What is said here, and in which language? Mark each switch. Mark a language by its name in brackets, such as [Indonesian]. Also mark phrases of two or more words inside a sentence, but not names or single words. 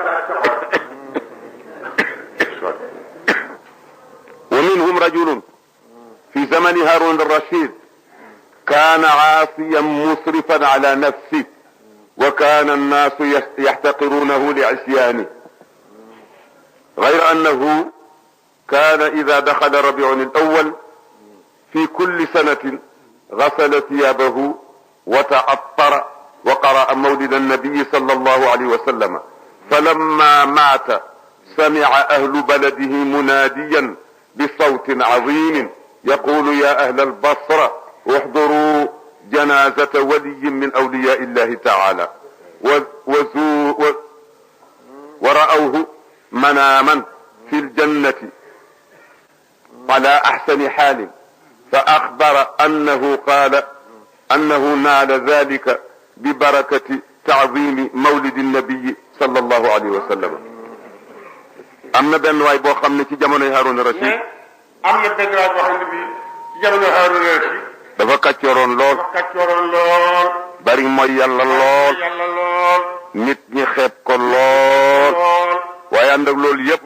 [Arabic] ومنهم رجل في زمان هارون الرشيد كان عاصيا مسرفا على نفسه وكان الناس يحتقرونه لعصيانه غير أنه كان إذا دخل ربيع الأول في كل سنة غسل ثيابه وتعطر وقرأ مولد النبي صلى الله عليه وسلم فلما مات سمع أهل بلده مناديا بصوت عظيم يقول يا أهل البصرة احضروا جنازة ولي من أولياء الله تعالى ورأوه مناما في الجنة على أحسن حال فأخبر أنه قال أنه نال ذلك ببركة تعظيم مولد النبي صلى الله عليه وسلم. [Wolof] am na benn waay boo xam ne ci jamonoy Haroun Rachid. am na benn waay boo xam ne bii ci jamonoy Haroun Rachid. dafa kàccooroon lool. bari mooy yàlla lool. nit ñi xeeb ko lool. waaye ànd ak loolu yëpp.